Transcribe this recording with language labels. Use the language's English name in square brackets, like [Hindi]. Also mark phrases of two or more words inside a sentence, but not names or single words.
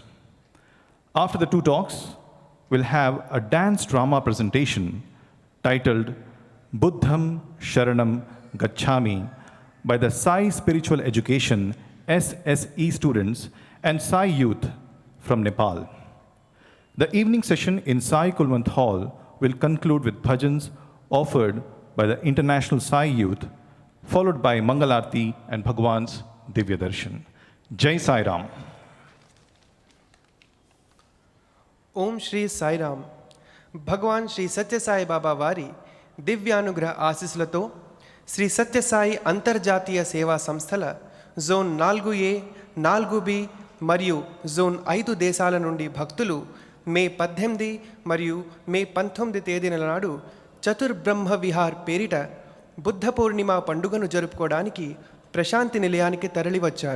[English] After the 2 talks, we'll have a dance drama presentation titled Buddham Sharanam Gacchami by the Sai Spiritual Education SSE students and Sai youth from Nepal. The evening session in Sai Kulwant Hall will conclude with bhajans offered by the International Sai youth, followed by Mangalarti and Bhagwan's [Sanskrit] दिव्य दर्शन. [Hindi] जय साई राम. ओम श्री साई राम. [Telugu] భగవాన్ శ్రీ సత్యసాయి బాబా వారి దివ్యానుగ్రహ ఆశీస్సులతో శ్రీ సత్యసాయి అంతర్జాతీయ సేవా సంస్థల జోన్ 4A, 4B మరియు జోన్ 5 దేశాల నుండి భక్తులు మే 18 మరియు మే 19 తేదీల నాడు చతుర్బ్రహ్మ విహార్ పేరిట బుద్ధ పూర్ణిమ పండుగను జరుపుకోవడానికి ప్రశాంతి నిలయానికి తరలివచ్చారు.